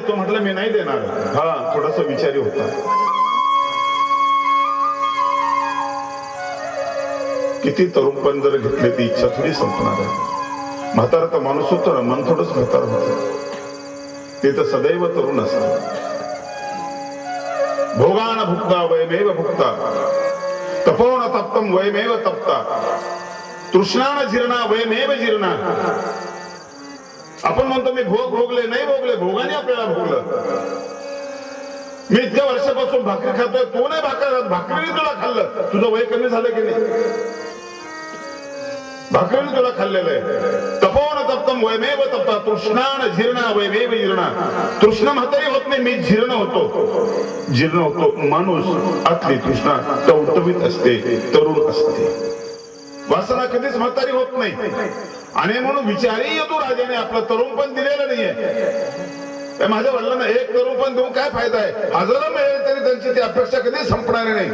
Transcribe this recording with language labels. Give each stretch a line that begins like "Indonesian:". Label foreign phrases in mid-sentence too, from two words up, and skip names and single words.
Marathi: तो म्हटलं मी नाही देणार. हा थोडासा विचारी होता. किती तरुण पण जर घेतले ती इच्छा थोडी संपणार आहे. म्हातारा तर माणूस होतो ना, मन थोडंच म्हातारा होतं. ते तर सदैव तरुण असतात.
Sanskrit: भोगान भुक्ता वयमेव भुक्ता, तपोन तप्तम वयमेव तप्ता, तृष्णान जीर्णा वयमेव जीर्णा.
Marathi: आपण म्हणतो मी भोग भोगले, नाही भोगले, भोगाने आपल्याला भोगलं. मी इतक्या वर्षापासून भाकरी खातोय, तो नाही भाकरीने तुला खाल्लं. तुझं वय कमी झालं की नाही? भाकरीने तुला खाल्लेलं आहे.
Sanskrit: तपोन तप्तम वयमेव तप्ता, तृष्णान जीर्णा वयमेव जीर्णा.
Marathi: तृष्णा म्हातारी होत नाही, मी जीर्ण होतो. जीर्ण होतो माणूस. आतली तृष्णा टवटवीत असते, तरुण असते. वासना कधीच म्हातारी होत नाही. आणि म्हणून विचारी यदुराजाने आपलं तरुण पण दिलेलं नाहीये. माझ्या वडिलांना एक तरुण पण देऊन काय फायदा आहे? हजारो मिळेल तरी त्यांची ती अपेक्षा कधी संपणार नाही.